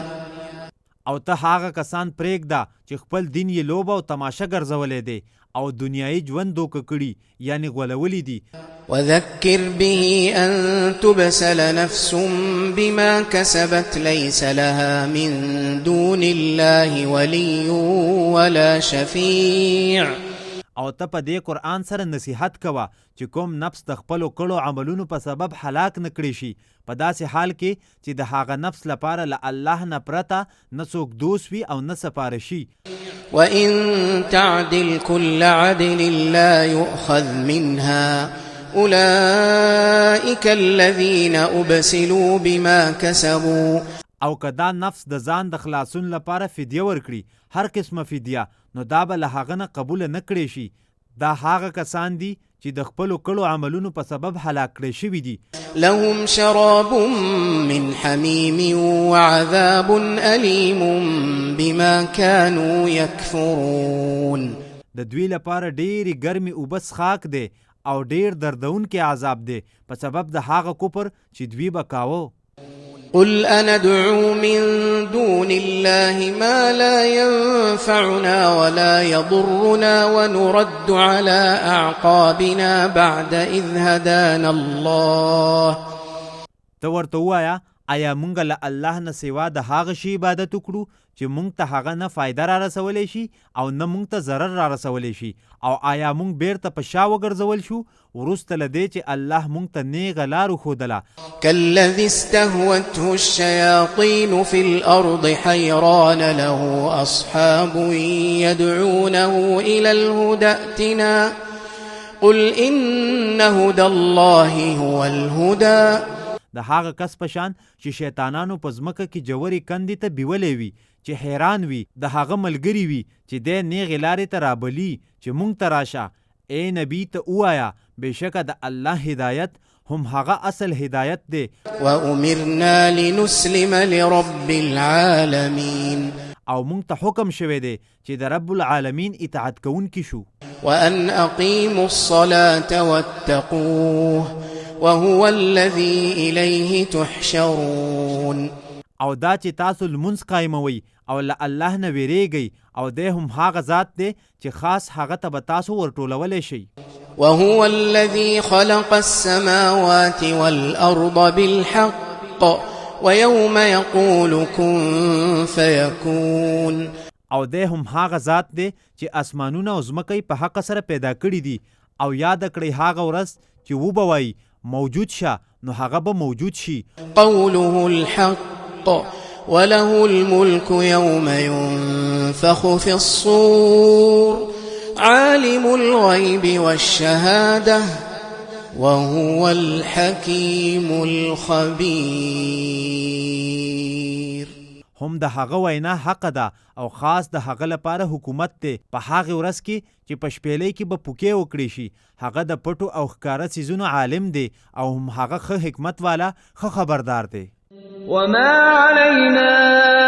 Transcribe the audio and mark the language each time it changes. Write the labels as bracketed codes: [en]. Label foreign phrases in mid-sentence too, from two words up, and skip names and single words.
[ps] او ته هغه کسان پرېږده چې خپل دین یې لوبه او تماشه ګرځولی دی او دنیایي ژوند دوکه کړي یعنی غولولی دي. [ar] وذكر به أن تبسل نفس بما كسبت ليس لها من دون الله ولي ولا شفيع. [ps] او ته په دې قرآن سره نصیحت کوه چې کوم نفس د خپلو کړو عملونو په سبب هلاک نه کړي شي په داسې حال کې چې د هغه نفس لپاره له الله نه پرته نه څوک دوست وي او نه سپارشي. [ar] وإن تعدل كل عدل لا يؤخذ منها أولئك الذين أبسلوا بما كسبوا. [ps] او که دا نفس د ځان د خلاصون لپاره فدیه ورکړي هر قسمه فدیه نو دا به له هغه نه قبوله نه کړی شي. دا هغه کسان دي چې د خپلو کړو عملونو په سبب هلاک کړی شوي دي. [ar] لهم شراب من حميم وعذاب أليم بما كانوا يكفرون. [ps] د دوی لپاره ډېرې ګرمې اوبه څښاک دی او ډېر دردونکی عذاب دی په سبب د هغه کفر چې دوی به کاوه. [ar] قل أندعو من دون الله ما لا ينفعنا ولا يضرنا ونرد على أعقابنا بعد إذ هدانا الله. [ps] ته ورته ووایه آیا مونږ له الله نه سوا د هغه شي عبادت وکړو چې مونږ ته هغه نه فایده را رسولی شي او نه مونږ ته ضرر را رسولی شي او آیا مونږ بیرته په شا وګرځول شو وروسته له دې چې الله مونږ ته نیغه لار وښودله [ar] كالذي استهوته الشياطين في الأرض حيران له أصحاب يدعونه إلى الهدى ائتنا قل إن هدى الله هو الهدى [ps] د هغه کس په شان چې شیطانانو په ځمکه کې جوړې کندې ته بیولې وي چې حیران وي د هغه ملګري وي چې دی نیغې لارې ته رابلي چې مونږ ته راشه ای نبي ته ووایه بېشکه د الله هدایت هم هغه اصل هدایت دی [ar] وأمرنا لنسلم لرب العالمين [ps] او مونږ ته حکم شوی دی چې د [ar] رب العالمین [ps] اطاعت کوونکي شو [ar] وأن أقيموا الصلاة واتقوه وهو الذي إليه تحشرون [ps] او دا چې تاسو لمونځ قایموئ او له الله نه ویریږئ او دی هم هغه ذات دی چې خاص هغه ته به تاسو ورټولولی شئ [ar] وهو الذي خلق السماوات والأرض بالحق ويوم يقول كن فيكون [ps] او دی هم هغه ذات دی چې اسمانونه او ځمکې په حق سره پیدا کړي دي او یاد کړئ هغه ورځ چې وبوئ موجود شه نو هغه به موجود شي [ar] قوله الحق وله الملك يوم ينفخ في الصور عالم الغيب والشهادة وهو الحكيم الخبير [ps] هم د هغه وینا حق ده او خاص د هغه لپاره حکومت دی په هغه ورځ کې چې په شپېلۍ کې به پوکې وکړي شي هغه د پټو او ښکاره څیزونو عالم دی او هم هغه ښه حکمت والا ښه خبردار دی [ar] وما علينا